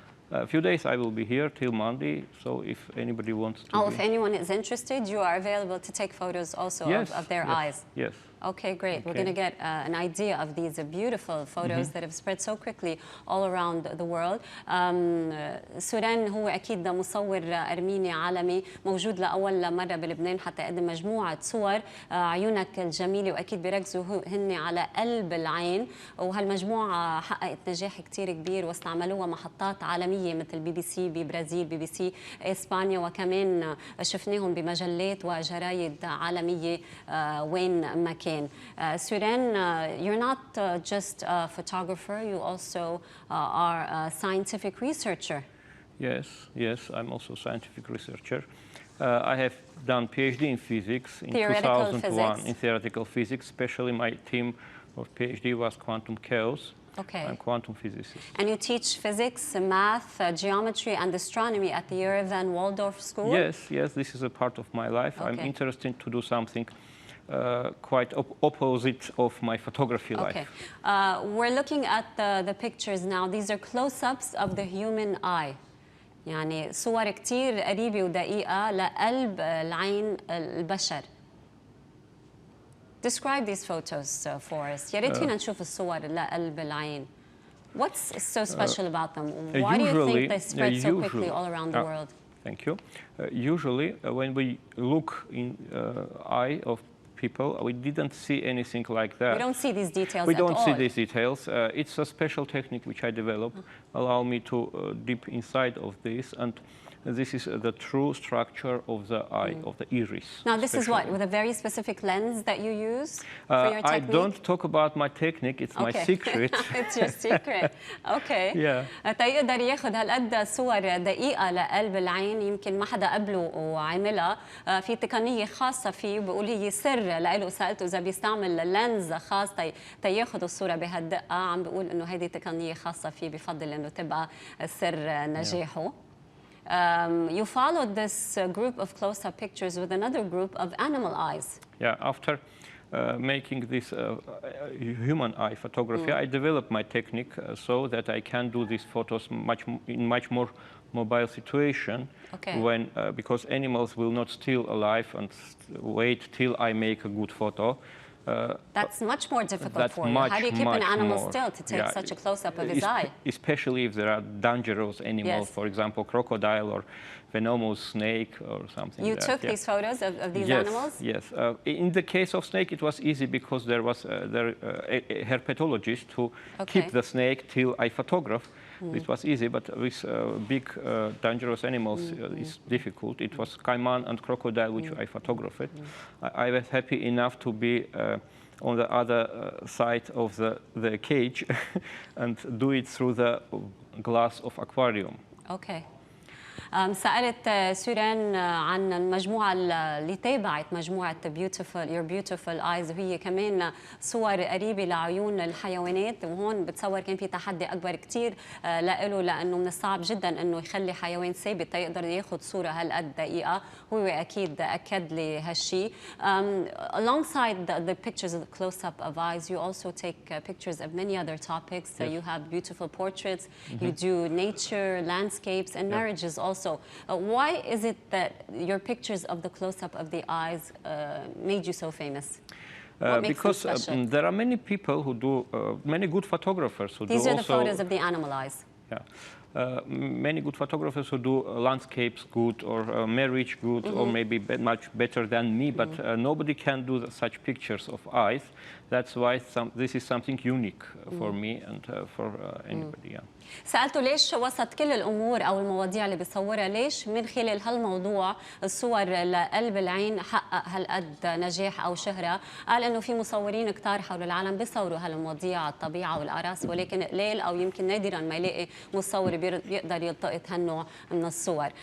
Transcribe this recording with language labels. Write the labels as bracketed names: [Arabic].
[English] A few days I will be here till Monday, so if anybody wants to if anyone is interested, you are available to take photos also of their eyes? Yes. Okay, great. We're going to get an idea of these beautiful photos that have spread so quickly all around the world. [Arabic] سورين هو أكيد مصور أرميني عالمي موجود لأول مرة بلبنان حتى يقدم مجموعة صور عيونك الجميلة، وأكيد بيركزوا هن على قلب العين، وهالمجموعة حققت نجاح كتير كبير واستعملوها محطات عالمية مثل BBC ببرازيل، BBC إسبانيا، وكمان شفناهم بمجلات وجرايد عالمية وين ما كان. [English] Suran, you're not just a photographer, you also are a scientific researcher. Yes, I'm also a scientific researcher. I have done PhD in physics in theoretical 2001, physics. in theoretical physics. Especially my team of PhD was quantum chaos. Okay. I'm quantum physicist. And you teach physics, math, geometry, and astronomy at the Yerevan Waldorf School? Yes, this is a part of my life. I'm interested to do something quite opposite of my photography life. We're looking at the pictures now. These are close-ups of the human eye. [Arabic] يعني صور كتير قريبة ودقيقة لقلب العين البشر. [English] Describe these photos for us. [Arabic] يا ريت فينا نشوف الصور لقلب العين. [English] What's so special about them? Why do you think they spread so quickly all around the world? Thank you. Usually, when we look in eye of people, we didn't see anything like that. We don't see these details We at all. don't see these details. It's a special technique which I developed, allow me to dip inside of this, and this is the true structure of the eye, of the iris. Now, this is what, with a very specific lens that you use for your technique? I don't talk about my technique, it's my secret. It's your secret. Okay. [Arabic] تيقدر ياخذ هالقد صور دقيقة لقلب العين يمكن ما حدا قبله وعملها، في تقنية خاصة فيه وبقول هي سر لإله. سألته إذا بيستعمل لينز خاص تياخذ الصورة بهالدقة، عم بقول إنه هذه تقنية خاصة فيه، بفضل إنه تبقى سر نجاحه. [English] You followed this group of close-up pictures with another group of animal eyes. After making this human eye photography, I developed my technique so that I can do these photos in much more mobile situation. When because animals will not still alive and wait till I make a good photo. That's much more difficult for you. How do you keep an animal still to take such a close-up of his eye? Especially if there are dangerous animals, for example, crocodile or venomous snake or something. You took these photos of these animals? Yes. In the case of snake, it was easy because there was a herpetologist who keep the snake till I photograph. It was easy, but with big dangerous animals, it's difficult. It was caiman and crocodile which I photographed. I was happy enough to be on the other side of the cage and do it through the glass of aquarium. Okay. [Arabic] سألت سورين عن المجموعة اللي تابعت مجموعة Your Beautiful Eyes وهي كمان صور قريبة لعيون الحيوانات وهون بتصور كان في تحدي أكبر كتير لإله لأنه من الصعب جدا إنه يخلي حيوان ثابت يقدر ياخد صورة هالقد دقيقة هو أكيد أكد لي هالشي. [English] Alongside the pictures of the close-up of eyes, you also take pictures of many other topics. You have beautiful portraits, you do nature, landscapes, and marriages also. Why is it that your pictures of the close-up of the eyes made you so famous? Because there are many people who do, many good photographers who These do are also, the photos of the animal eyes. Many good photographers who do landscapes good or marriage good or maybe much better than me, but nobody can do such pictures of eyes. That's why this is something unique for me and for anybody. [Arabic] سألته ليش وسط كل الأمور أو المواضيع اللي بيصورها ليش من خلال هالموضوع الصور لقلب العين حقق هالقد نجاح أو شهرة. قال إنه في مصورين كتار حول العالم بيصوروا هالمواضيع الطبيعة والأعراس ولكن قليل أو يمكن نادرا ما يلاقي مصور بيقدر يلتقط هالنوع من الصور.